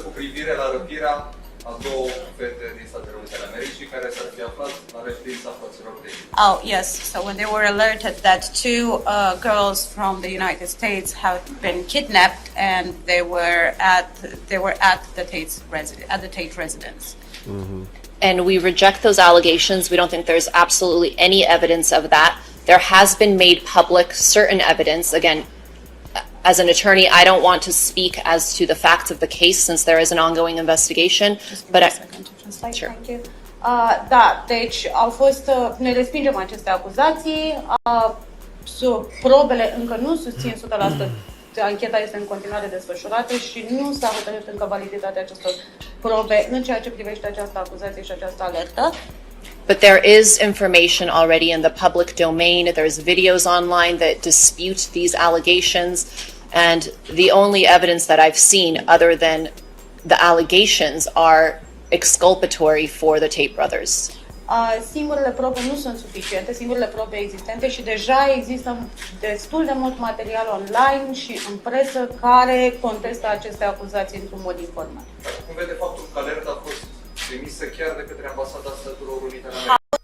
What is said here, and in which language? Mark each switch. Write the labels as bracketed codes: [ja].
[ro] cu privire la răpirea a două fete din Statele Unite ale Americii care s-ar fi aflat la reședința fraților Tate. [en] Oh yes, so when they were alerted that two girls from the United States have been kidnapped and they were at the Tate residence. Mm-hmm. And we reject those allegations. We don't think there's absolutely any evidence of that. There has been made public certain evidence. Again, as an attorney, I don't want to speak as to the facts of the case since there is an ongoing investigation. But sure. Thank you. [ro] Da, deci au fost, ne respingem aceste acuzații. Probele încă nu susțin 100%. Ancheta este în continuare desfășurată și nu s-a hotărât încă validitatea acestor probe în ceea ce privește această acuzație și această alertă. [en] But there is information already in the public domain. There's videos online that dispute these allegations. And the only evidence that I've seen other than the allegations are exculpatory for the Tate brothers. [ro] Singurele probe nu sunt suficiente, singurele probe existente și deja există destul de mult material online și în presă care contestă aceste acuzații într-un mod informal. Cum vede faptul că alerta a fost trimisă chiar de către Ambasada Statelor Unite ale Americii?